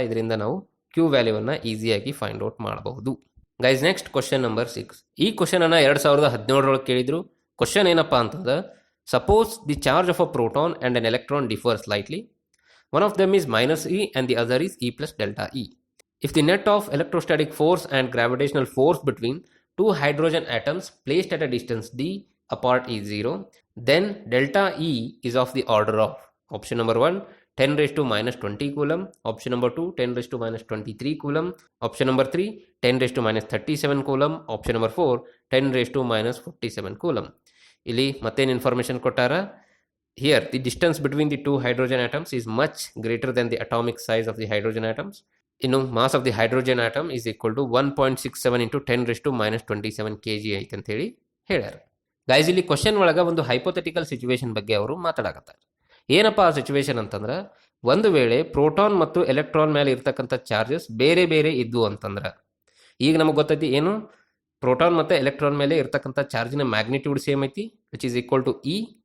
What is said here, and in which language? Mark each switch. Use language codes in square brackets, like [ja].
[kn] ಇದರಿಂದ ನಾವು ಕ್ಯೂ ವ್ಯಾಲ್ಯೂವನ್ನು ಈಸಿಯಾಗಿ ಫೈಂಡ್ ಔಟ್ ಮಾಡಬಹುದು. Guys next question number 6. ಈ ಕ್ವಶನನ್ನು 2017 ಕೇಳಿದ್ರು. [en] question [kn] ಏನಪ್ಪ ಅಂತಂದ್ರೆ [en] Suppose the charge of a proton and an electron differ slightly. One of them is -e and the other is e plus delta e. If the net of electrostatic force and gravitational force between two hydrogen atoms placed at a distance d apart is 0, then delta E is of the order of option number 1 10 raised to minus 20 coulomb, option number 2 10 raised to minus 23 coulomb, option number 3 10 raised to minus 37 coulomb, option number 4 10 raised to minus 47 coulomb. [kn] ಇಲ್ಲಿ ಮತ್ತೇನು information ಕೊಟ್ಟಾರ, [en] here the distance between the two hydrogen atoms is much greater than the atomic size of the hydrogen atoms. Mass of the hydrogen atom is equal to 1.67 into 10 raised to minus 27 kg [kn] ಐತೆ ಅಂತ ಹೇಳಿ ಹೇಳ್ಯಾರ. Guys ಇಲ್ಲಿ question ಒಳಗೆ ಒಂದು hypothetical situation ಬಗ್ಗೆ ಅವರು ಮಾತಾಡಕತ್ತಾರೆ. ಏನಪ್ಪ ಆ ಸಿಚುವೇಶನ್ ಅಂತಂದ್ರೆ, ಒಂದು ವೇಳೆ ಪ್ರೋಟಾನ್ ಮತ್ತು ಎಲೆಕ್ಟ್ರಾನ್ ಮೇಲೆ ಇರ್ತಕ್ಕಂಥ ಚಾರ್ಜಸ್ ಬೇರೆ ಬೇರೆ ಇದ್ವು ಅಂತಂದ್ರೆ, ಈಗ ನಮಗೆ ಗೊತ್ತೈತಿ ಏನು, ಪ್ರೋಟಾನ್ ಮತ್ತು ಎಲೆಕ್ಟ್ರಾನ್ ಮೇಲೆ ಇರ್ತಕ್ಕಂಥ ಚಾರ್ಜಿನ ಮ್ಯಾಗ್ನಿಟ್ಯೂಡ್ ಸೇಮ್ ಐತಿ, [en] Which is equal to e.